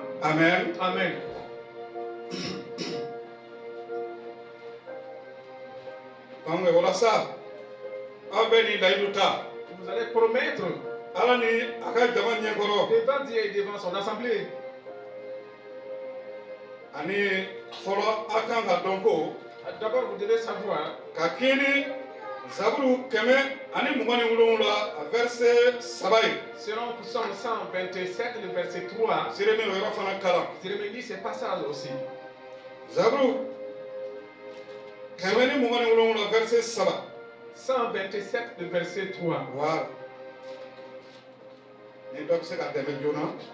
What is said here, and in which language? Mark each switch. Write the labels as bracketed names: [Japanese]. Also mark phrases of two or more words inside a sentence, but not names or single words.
[Bambara] Amen. Amen. Donc walasa aw bɛ nin layidu ta. [French] Vous allez promettre [Bambara] Ala ni a ka jama ɲɛkɔrɔ. [French] devant Dieu et devant son assemblée. [Bambara] Ani fɔlɔ a kan ka dɔn ko. [French] D'abord, vous devez savoir [Bambara] Ka kini Zaburu 127 a verset 3 ye. [French] selon Psaume 127, le verset 3, [Bambara] Jérémie o yɔrɔ fana kalan. [French] Jérémie dit ce passage aussi. [Bambara] Zaburu 127 verset 3. [French] 127, le verset 3. Voilà. [Bambara] Ni dɔ bɛ se ka dɛmɛ joona.